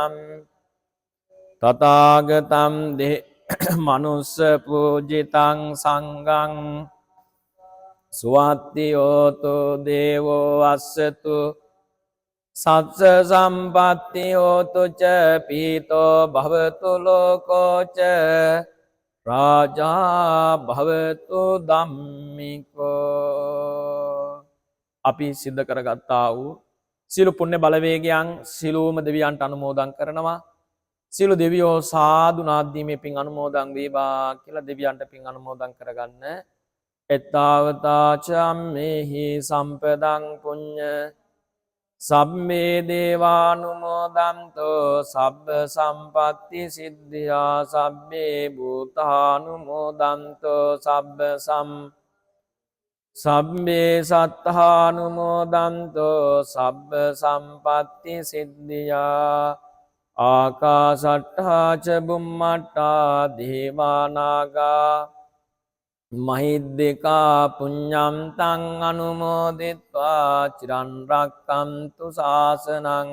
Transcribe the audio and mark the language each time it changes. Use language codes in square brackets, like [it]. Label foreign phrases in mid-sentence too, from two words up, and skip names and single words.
[pi] තථාගතං මනුස්ස පූජිතං සංඝං සුවත්ති හෝතෝ දේවෝ අස්සතු සත්ස සම්පත්ති හෝතු ච පීතෝ භවතු ලෝකෝ ච රාජා භවතු ධම්මිකෝ. [si] අපි සිද්ධ කරගත්තා වූ සියලු පුණ්‍ය බලවේගයන් සියලුම දෙවියන්ට අනුමෝදන් කරනවා. සියලු දෙවියෝ සාදු නාදීමේ පින් අනුමෝදන් වේවා කියලා දෙවියන්ට පින් අනුමෝදන් කරගන්න. [pi] එත්තාවතා චම්මේහි සම්පදං පුඤ්ඤ සබ්බේ දේවානුමෝදන්තෝ සබ්බ සම්පත්ති සිද්ධියා සබ්බේ භූතානුමෝදන්තෝ සබ්බේ සත්තානුමෝදන්තෝ සබ්බ සම්පත්ති සිද්ධියා ආකාසට්ඨා ච බුම්මට්ඨා දේවානාගා මහිද්దికා පුඤ්ඤම් තං අනුමෝදිත්වා චිරන් රක්ඛන්තු ශාසනං